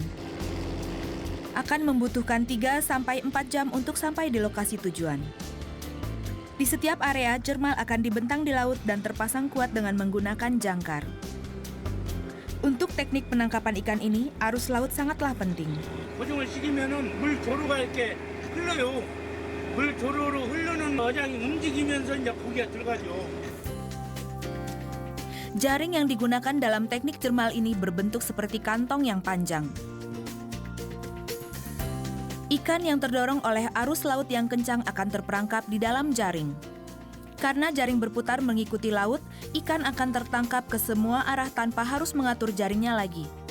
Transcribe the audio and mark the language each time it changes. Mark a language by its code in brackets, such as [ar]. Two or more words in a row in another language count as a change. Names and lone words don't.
[id] Akan membutuhkan 3-4 jam untuk sampai di lokasi tujuan. Di setiap area, jermal akan dibentang di laut dan terpasang kuat dengan menggunakan jangkar. Untuk teknik penangkapan ikan ini, arus laut sangatlah penting. [ko] 고정을 시키면은 물 조류가 이렇게 흘러요. 물 조류로 흐르는 어장이 움직이면서 이제 고기가 들어가죠. [id] Jaring yang digunakan dalam teknik jermal ini berbentuk seperti kantong yang panjang. Ikan yang terdorong oleh arus laut yang kencang akan terperangkap di dalam jaring. Karena jaring berputar mengikuti laut, ikan akan tertangkap ke semua arah tanpa harus mengatur jaringnya lagi.